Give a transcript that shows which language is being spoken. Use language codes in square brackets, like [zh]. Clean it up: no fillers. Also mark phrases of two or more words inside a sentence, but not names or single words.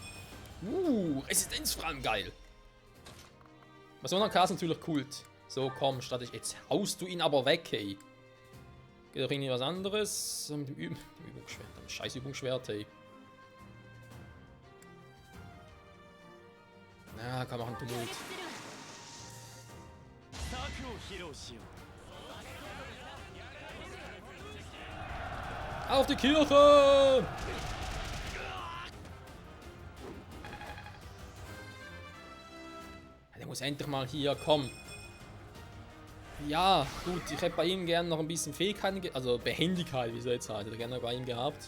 [de] Resistenz vor allem geil. Bei so einer Karte natürlich Kult. So, komm, statt ich. Jetzt haust du ihn aber weg, hey. Geht doch irgendwie was anderes. Mit dem Übungsschwert, dem scheiß Übungsschwert, hey. Ah, komm, mach einen Tumult. [ja] 策を披露しよ [de] Auf die Kirche! Der muss endlich mal hier kommen. Ja, gut, ich hätte bei ihm gerne noch ein bisschen Fähigkeiten, also Behendigkeit, wie soll ich jetzt sagen, hätte ich gerne bei ihm gehabt.